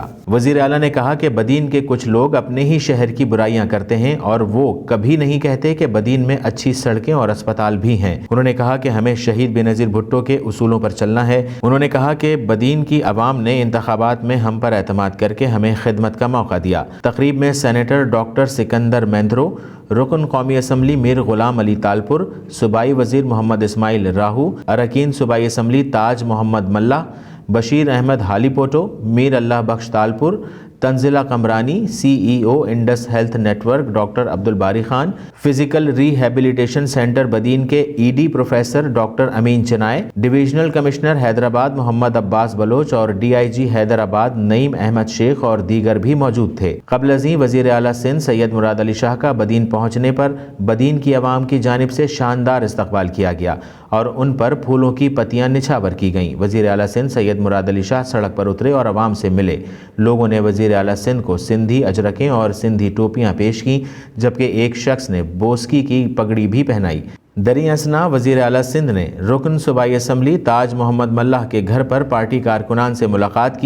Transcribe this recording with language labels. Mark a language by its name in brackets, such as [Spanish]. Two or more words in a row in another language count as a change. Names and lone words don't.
[Urdu] وزیر اعلیٰ نے کہا کہ بدین کے کچھ لوگ اپنے ہی شہر کی برائیاں کرتے ہیں، اور وہ کبھی نہیں کہتے کہ بدین میں اچھی سڑکیں اور اسپتال بھی ہیں. انہوں نے کہا کہ ہمیں شہید بینظیر بھٹو کے اصولوں پر چلنا ہے. انہوں نے کہا کہ بدین کی عوام نے انتخابات میں ہم پر اعتماد کرکے ہمیں خدمت کا موقع دیا. تقریب میں سینیٹر ڈاکٹر سکندر میندھرو، رکن قومی اسمبلی میر غلام علی تالپور، صوبائی وزیر محمد اسماعیل راہو، ارکان صوبائی اسمبلی تاج محمد ملاح، بشیر احمد ہالیپوٹو، میر اللہ بخش تالپور، تنزیلہ قمرانی, CEO انڈس ہیلتھ نیٹ ورک ڈاکٹر عبدالباری خان، فزیکل ری ہیبلیٹیشن سینٹر بدین کے ED پروفیسر ڈاکٹر امین چنا، ڈویژنل کمشنر حیدرآباد محمد عباس بلوچ اور DIG حیدرآباد نعیم احمد شیخ اور دیگر بھی موجود تھے. قبل ازیں وزیر اعلیٰ سندھ سید مراد علی شاہ کا بدین پہنچنے پر بدین کی عوام کی جانب سے شاندار استقبال کیا گیا اور ان پر پھولوں کی پتیاں نچھاور کی گئیں. وزیر اعلیٰ سندھ سید مراد علی شاہ سڑک پر اترے اور عوام سے ملے. لوگوں نے وزیر اعلیٰ سندھ کو سندھی اجرکیں اور سندھی ٹوپیاں پیش کی، جبکہ ایک شخص نے بوسکی کی پگڑی بھی پہنائی. دریں اثنا وزیر اعلیٰ سندھ نے رکن صوبائی اسمبلی تاج محمد ملاح کے گھر پر پارٹی کارکنان سے ملاقات کی.